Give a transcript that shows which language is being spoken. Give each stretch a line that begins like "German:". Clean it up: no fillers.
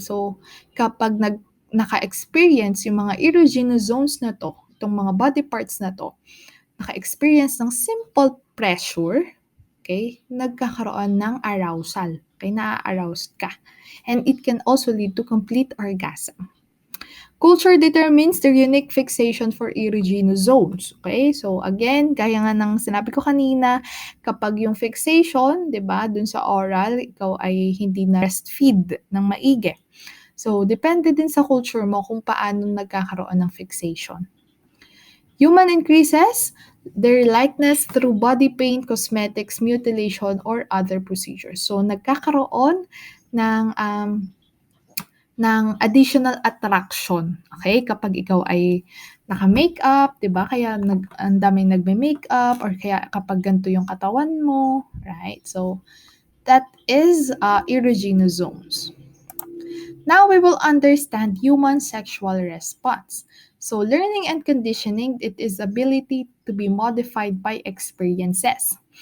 Filipino: So, kapag naka-experience yung mga erogenous zones na to, itong mga body parts na to, naka-experience ng simple pressure, okay, nagkakaroon ng arousal. Okay, na-aroused ka.
English: And it can also lead to complete orgasm. Culture determines the unique fixation for erogenous zones. Okay?
Filipino: So, again, gaya nga ng sinabi ko kanina, kapag yung fixation, di ba, dun sa oral, ikaw ay hindi na breastfeed ng maigi. So, depende din sa culture mo kung paano nagkakaroon ng fixation.
English: Human increases their likeness through body paint, cosmetics, mutilation, or other procedures.
Filipino: So, nagkakaroon ng ng additional attraction, okay? Kapag ikaw ay naka-makeup, 'di ba? Kaya ang daming nagme-makeup or kaya kapag ganito yung katawan mo, right?
English: So, that is erogenous zones. Now we will understand human sexual response. So, learning and conditioning, it is ability to be modified by experiences.